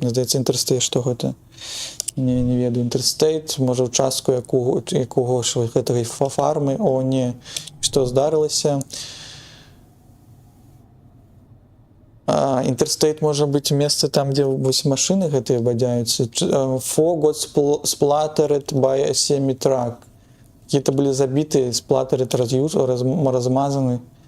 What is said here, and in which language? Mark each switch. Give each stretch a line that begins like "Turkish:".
Belarusian: Мне здаецца, Interstate, што гэта? Не ведаю. Interstate, можа, участку якого ж гэтага фармы. О, не. Што здарылася? Interstate можа быць месца там, дзе вось машыны гэтыя бадзяюцца.
English: Four got splattered by a semi-truck.
Russian: Какие-то были забиты, сплаттеры размазаны.